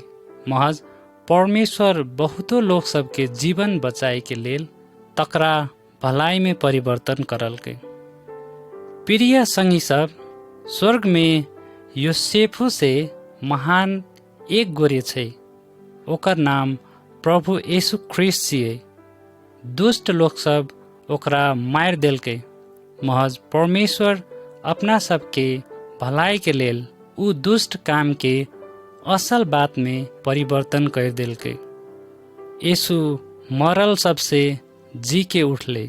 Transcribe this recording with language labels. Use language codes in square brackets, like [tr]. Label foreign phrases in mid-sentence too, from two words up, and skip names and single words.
[mai] महज परमेश्वर बहुतो लोग सबके जीवन बचाए के लेल तकरा भलाई में परिवर्तन करलकै। प्रिय संगी सब, स्वर्ग में योसेफो से महान एक गोरे छै, ओकर नाम प्रभु यीशु ख्रिस्ट छियै। दुष्ट लोग सब ओकरा मार देलकै। महज परमेश्वर अपना सबके भलाई के लेल उ दुष्ट काम के असल बात में परिवर्तन कर देलकै। यीशु मरल सबसे जी के उठले।